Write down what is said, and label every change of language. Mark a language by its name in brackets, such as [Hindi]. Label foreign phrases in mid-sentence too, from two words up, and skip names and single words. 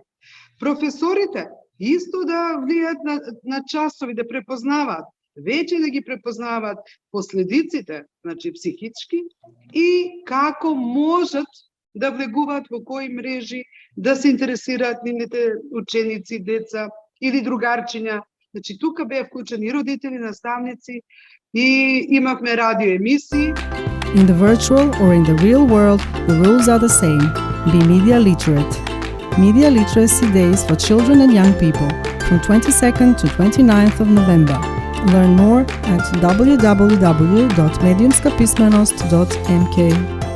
[Macedonian] Професорите исто да влијаат на часови, да препознаваат, веќе да ги препознаваат последиците, значи психички, и како можат да влегуваат во кои мрежи, да се интересираат нивните ученици, деца или другарчиња. Значи тука беа вклучени родители, наставници и имавме радио емисии. [English] In the virtual or in the real world, the rules are the same. Be media literate. Media Literacy Days for Children and Young People from 22nd to 29th of November. Learn more at www.mediumskapismenost.mk.